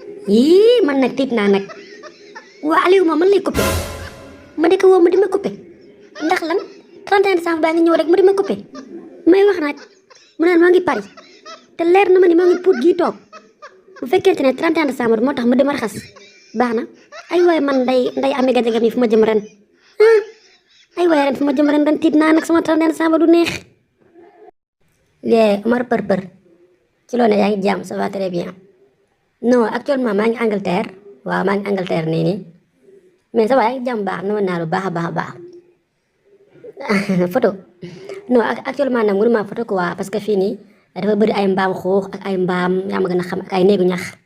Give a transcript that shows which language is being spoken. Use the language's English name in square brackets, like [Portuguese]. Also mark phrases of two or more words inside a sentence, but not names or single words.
[Wolof] Ih, man nag tiit naa nag. Waa Aliou moom man lay coupé. Ma di ko woo mu di ma coupé. Ndax lan? [French] Trente et un décembre [Wolof] baa ngi ñëw rek mu di ma coupé. May wax nag, mu naan moo ngi Paris. Te leer na ma ni moo ngi Pout gii toog. Bu fekkente ne [French] trente et un décembre [Wolof] moo tax mu di ma raxas. Baax na. Ay waay man nday, nday Amy Gadiaga mi fu ma jëm ren. Ah. Ay waay ren fu ma jëm ren, ren tiit naa nag sama [French] trente et un décembre [Wolof] du neex. Yee, Omar Për Për. Ci loo ne yaa ngi jàmm, [French] ça va très bien. Non, actuellement [Wolof] maa ngi [French] Angleterre. [Wolof] Waaw, maa ngi Angleterre nii nii. [French] Mais ça va, [Wolof] yaa ngi jàmm baax, na ma naa lu baax a baax a baax. Photo. Non, ac-, actuellement nag mënuma photo quoi, [French] parce que [Wolof] fii nii dafa bëri ay mbaam xuux ak ay mbaam, yaa ma gën a xam, ak ay néegu ñax.